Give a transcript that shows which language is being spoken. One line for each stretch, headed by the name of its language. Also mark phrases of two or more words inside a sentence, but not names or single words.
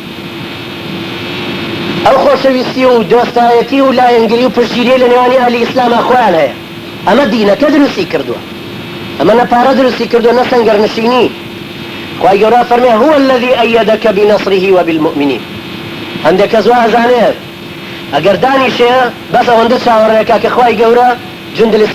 Central Kurdish: ئەو خۆشەویستی و دۆستایەتی و لایەنگری و پشتگیری لە نێوانی ئەهلی ئیسلامە خۆیان هەیە ئەمە دینەکە دروستی کردووە ئەمە نەپارە دروستی کردووە نە سەنگەرنشینی خوای گەورە فەرمێ
Arabic: هو الذي أيدك بنصره وبالمؤمنين
Central Kurdish: هەندێک کەس وا ئەزانێت ئەگەر دانیشەیە بەس ئەوەندە چاوەڕێکە کە خوای گەورە
Arabic: جند الئیسلام